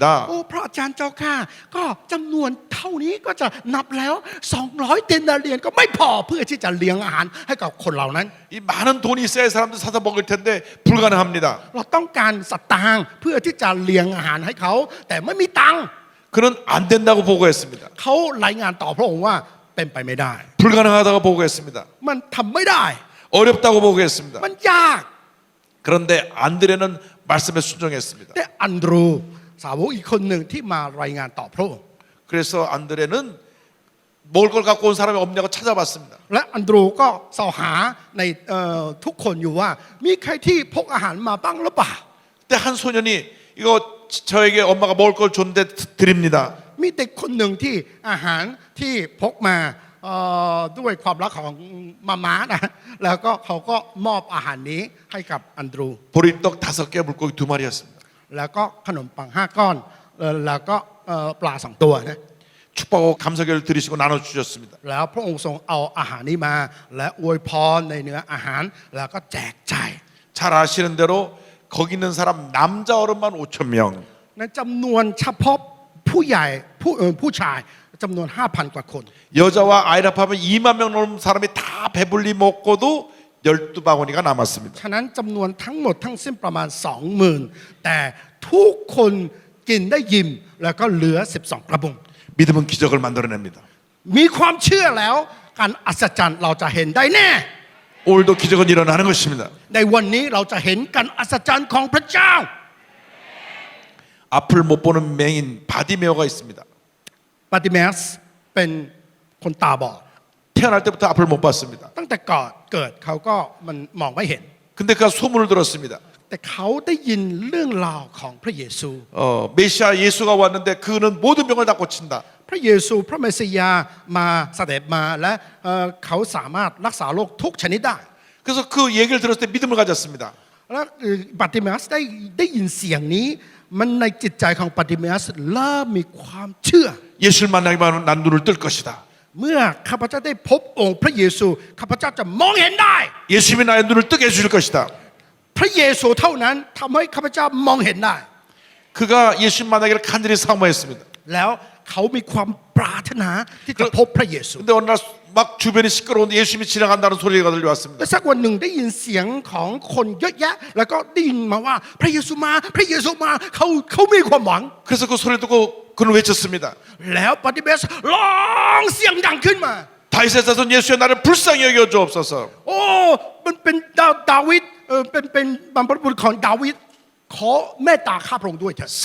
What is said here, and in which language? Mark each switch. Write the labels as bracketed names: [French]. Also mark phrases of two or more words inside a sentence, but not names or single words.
[Thai] โอ้พระอาจารย์เจ้าค่ะก็จำนวนเท่านี้ก็จะนับแล้ว200เดนาเรียนก็ไม่พอเพื่อที่จะเลี้ยงอาหารให้กับคนเหล่านั้น [Korean] 이 많은 돈이 있어야 사람들 사서 먹을 텐데 불가능합니다. [Thai] เราต้องการสตางค์เพื่อที่จะเลี้ยงอาหารให้เขา แต่ไม่มีตังค์ [Korean] 그는 안 된다고 보고했습니다. [Thai] เขารายงานต่อพระองค์ว่าเป็นไปไม่ได้ [Korean] 불가능하다고 보고했습니다. [Thai] มันทำไม่ได้ [Korean] 어렵다고 보고했습니다. [Thai] มันยาก [Korean] 그런데 안드레는 말씀에 순종했습니다. [Thai] แต่อันดรูสาวกอีกคนหนึ่งที่มารายงานต่อพระองค์ [Korean] 그래서 안드레는 먹을 걸 갖고 온 사람이 없냐고 찾아봤습니다. [Thai] และอันดรูก็สอบหาในทุกคนอยู่ว่ามีใครที่พกอาหารมาบ้างหรือเปล่า [Korean] 그때 한 소년이 이거 저에게 엄마가 먹을 걸 줬는데 드립니다. [Thai] มีเด็กคนหนึ่งที่อาหารที่พกมาด้วยความรักของมาม่านะแล้วก็เขาก็มอบอาหารนี้ให้กับอันดรู [Korean] 보리떡 5개, 물고기 2마리였습니다. [Thai] แล้วก็ขนมปัง5ก้อนแล้วก็ปลา2ตัวนะ [Korean] 축복하고 감사결을 드리시고 나눠주셨습니다. [Thai] แล้วพระองค์ทรงเอาอาหารนี้มา และอวยพรในเนื้ออาหารแล้วก็แจกจ่าย [Korean] 잘 아시는 대로 거기 있는 사람 남자 어른만 5천 명. [Thai] ในจำนวนเฉพาะผู้ใหญ่ผู้ชายจำนวน 5,000 กว่าคน [Korean] 여자와 아이를 합하면 2만 명 넘는 사람이 다 배불리 먹고도 12바구니가 남았습니다. [Thai] ฉะนั้นจำนวนทั้งหมดทั้งสิ้นประมาณ 20,000 แต่ทุกคนกินได้ยิ้มแล้วก็เหลือ12กระบุง [Korean] 믿음은 기적을 만들어냅니다. [Thai] มีความเชื่อแล้วการอัศจรรย์เราจะเห็นได้แน่ [Korean] 오늘도 기적은 일어나는 것입니다. [Thai] ในวันนี้เราจะเห็นการอัศจรรย์ของพระเจ้า [Korean] 앞을 못 보는 맹인 바디메오가 있습니다. [Thai] ปาติเมสเป็นคนตาบอด [Korean] 태어날 때부터 앞을 못 봤습니다. [Thai] ตั้งแต่ก่อนเกิดเขาก็มันมองไม่เห็น [Korean] 근데 그가 소문을 들었습니다. [Thai] แต่เขาได้ยินเรื่องราวของพระเยซู [Korean] 메시아 예수가 왔는데 그는 모든 병을 다 고친다. [Thai] พระเยซูพระเมสสิยามาเสด็จมาและเขาสามารถรักษาโรคทุกชนิดได้ [Korean] 그래서 그 얘기를 들었을 때 믿음을 가졌습니다. [Thai] แล้วปาติเมสได้ยินเสียงนี้มันในจิตใจของปาติเมสเริ่มมีความเชื่อ [Korean] 예수를 만나기만 하면 난 눈을 뜰 것이다. [Thai] เมื่อข้าพเจ้าได้พบองค์พระเยซูข้าพเจ้าจะมองเห็นได้ [Korean] 예수님이 나의 눈을 뜨게 해줄 것이다. [Thai] พระเยซูเท่านั้นทำให้ข้าพเจ้ามองเห็นได้ [Korean] 그가 예수님 만나기를 간절히 사모했습니다. [Thai] แล้วเขามีความปรารถนาที่จะพบพระเยซู [Korean] 근데 어느 날 막 주변이 시끄러운데 예수님이 지나간다는 소리가 [Thai] และ [Korean] 들려왔습니다. [Thai] สักวันหนึ่งได้ยินเสียงของคนเยอะแยะ แล้วก็ได้ยินมาว่าพระเยซูมาพระเยซูมาเขามีความหวัง [Korean] 그래서 그 소리를 듣고 그는 외쳤습니다. [Thai] แล้วปาติเมสร้องเสียงดังขึ้นมา [Korean] 다윗의 자손 예수여 나를 불쌍히 여겨 주옵소서. [Thai] โอ้มันเป็นดาวิดเป็นบรรพบุรุษของดาวิดขอเมตตาข้าพระองค์ด้วยเถิด